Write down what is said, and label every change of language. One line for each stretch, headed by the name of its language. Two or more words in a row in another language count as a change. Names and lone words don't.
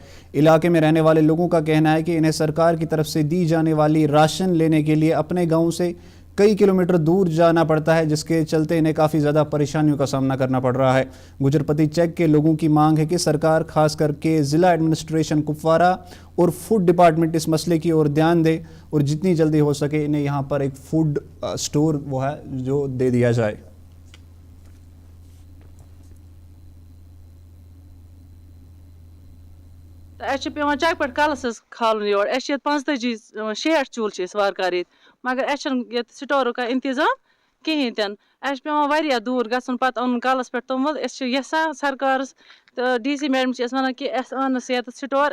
Urdu: علاقے میں رہنے والے لوگوں کا کہنا ہے کہ انہیں سرکار کی طرف سے دی جانے والی راشن لینے کے لیے اپنے گاؤں سے کئی کلومیٹر دور جانا پڑتا ہے، جس کے چلتے انہیں کافی زیادہ پریشانیوں کا سامنا کرنا پڑ رہا ہے. گجرپتی چیک کے لوگوں کی مانگ ہے کہ سرکار خاص کر کے ضلع ایڈمنسٹریشن کپوارہ اور
English: food department
Urdu: اس مسئلے کی اور دھیان دے، اور جتنی جلدی ہو سکے انہیں یہاں پر ایک
English: food store
Urdu: وہ ہے جو دے دیا جائے.
Kashmiri: اَسہِ پیوان چیک پٮ۪ٹھ کَلَس حظ کھالُن یور. اَسہِ چھِ ییٚتہِ 65 چوٗلہٕ چھِ أسۍ وارٕ کارٕ ییٚتہِ، مگر اَسہِ چھُنہٕ ییٚتہِ سٹورُک کانٛہہ اِنتظام کِہیٖنۍ تہِ نہٕ. اَسہِ چھُ پیوان واریاہ دوٗر گژھُن پَتہٕ اَنُن کَلَس پٮ۪ٹھ توٚمُل. أسۍ چھِ یَژھان سرکارَس تہٕ
English: DC madam
Kashmiri: چھِ أسۍ وَنان کہِ اَسہِ اَن نہٕ ییٚتٮ۪تھ سٹور.